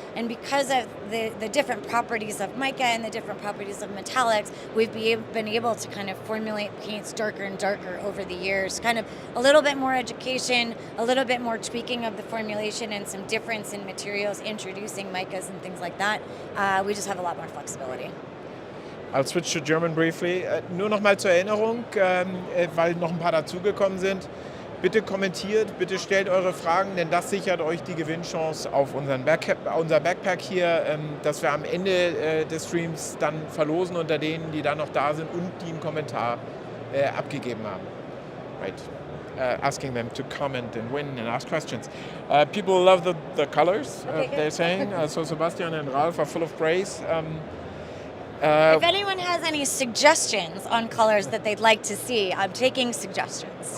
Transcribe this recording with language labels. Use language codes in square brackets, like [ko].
[en] And because of the different properties of mica and the different properties of metallics, we've been able to kind of formulate paints darker and darker over the years. Kind of a little bit more education, a little bit more tweaking of the formulation and some difference in materials, introducing micas and things like that. We just have a lot more flexibility. I'll switch to German briefly. [de] Nur noch mal zur Erinnerung, weil noch ein paar dazugekommen sind. Bitte kommentiert, bitte stellt eure Fragen, denn das sichert euch die Gewinnchance auf unser Backpack hier, das wir am Ende des Streams dann verlosen unter denen, die dann noch da sind und die einen Kommentar abgegeben haben. [en] Right. Asking them to comment and win and ask questions. People love the colors, they're saying. So Sebastian and Ralph are full of praise. If anyone has any suggestions on colors that they'd like to see, I'm taking suggestions.